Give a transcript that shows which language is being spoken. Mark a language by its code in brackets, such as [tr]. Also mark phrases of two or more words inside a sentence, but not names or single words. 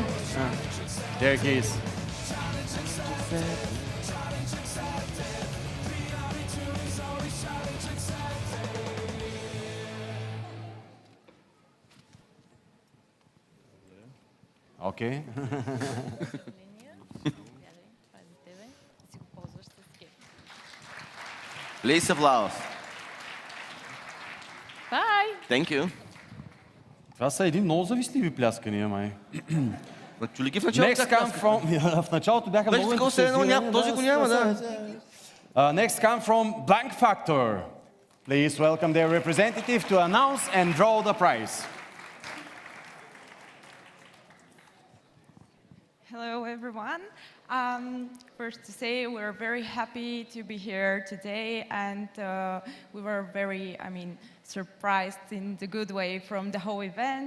[en] There he is. Okay. Please applause. Bye. Thank you. [bg] Това са един много завистливи пляскания, май. Чули ги в началото? [en] Next come from... [bg] В началото бяха много ентусиазирани. Този го няма, да. [en] Next come from Bank Factor. Please welcome their representative to announce and draw the prize. Hello, everyone. First to say, we're very happy to be here today, and we were very, surprised in the good way from the whole event.